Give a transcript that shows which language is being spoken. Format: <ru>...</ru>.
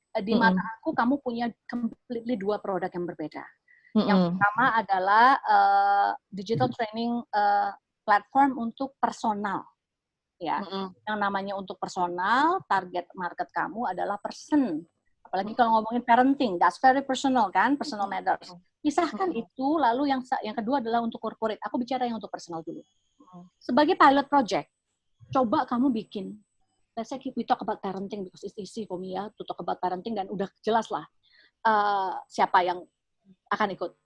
<id>Di mata aku kamu punya completely 2 produk yang berbeda. Yang pertama adalah digital training platform untuk personal. ya. Yang namanya untuk personal, target market kamu adalah person. Apalagi kalau ngomongin parenting,</id> <en>that's very personal</en> <id>kan,</id> <en>personal matters.</en> <id>Pisahkan itu, lalu yang kedua adalah untuk corporate. Aku bicara yang untuk personal dulu. Sebagai pilot project, coba kamu bikin,</id> <en>let's say we talk about parenting because it's easy for me</en> <id>ya,</id> <en>to talk about parenting</en> <id>dan udah jelas lah siapa yang akan ikut.</id>